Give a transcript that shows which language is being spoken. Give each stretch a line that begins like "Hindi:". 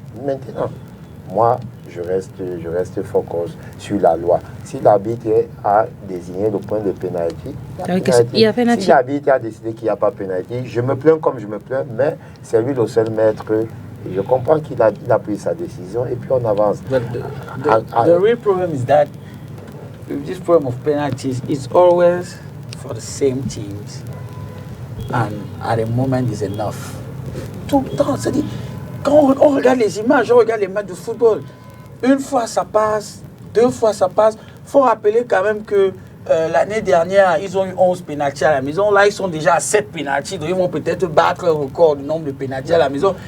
French: Maintenant, moi, je reste focus sur la loi. Si l'arbitre a désigné le point de pénalty, si l'arbitre a décidé qu'il n'y a pas pénalty, je me plains comme je me plains, mais c'est lui le seul maître. Je comprends qu'il a pris sa décision et puis on avance.
English: But the real problem is that this problem of penalties is always for the same teams. And at a moment is enough.
French: Tout le temps, c'est-à-dire, quand on regarde les images, on regarde les matchs de football, une fois ça passe, 2 fois ça passe. Il faut rappeler quand même que l'année dernière, ils ont eu 11 pénaltys à la maison. Là, ils sont déjà à 7 pénaltys. Donc, ils vont peut-être battre le record du nombre de pénaltys à la maison.